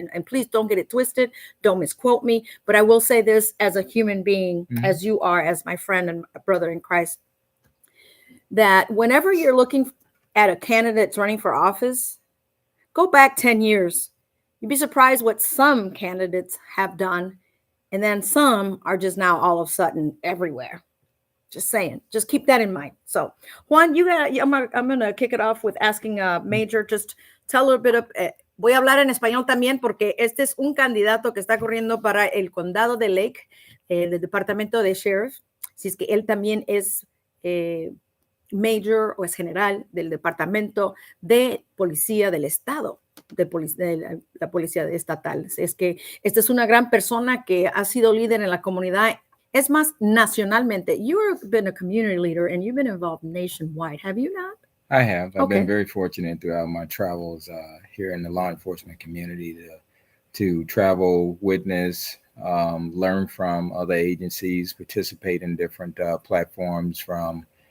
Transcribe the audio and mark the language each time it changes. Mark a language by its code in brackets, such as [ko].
[en] And please don't get it twisted. Don't misquote me. But I will say this as a human being, as you are, as my friend and brother in Christ, that whenever you're looking at a candidate that's running for office, go back 10 years. You'd be surprised what some candidates have done. And then some are just now all of a sudden everywhere. Just saying, just keep that in mind. So Juan, I'm going to kick it off with asking Major, just tell a little bit of, [es] voy a hablar en español también porque este es un candidato que está corriendo para el condado de Lake, el departamento de sheriff. Si es que él también es Major o es general del departamento de policía del estado, de la policía estatal. Es que esta es una gran persona que ha sido líder en la comunidad. Es más, nacionalmente. [en] You've been a community leader and you've been involved nationwide. Have you not? I have. I've been very fortunate throughout my travels here in the law enforcement community to travel, witness, learn from other agencies, participate in different platforms from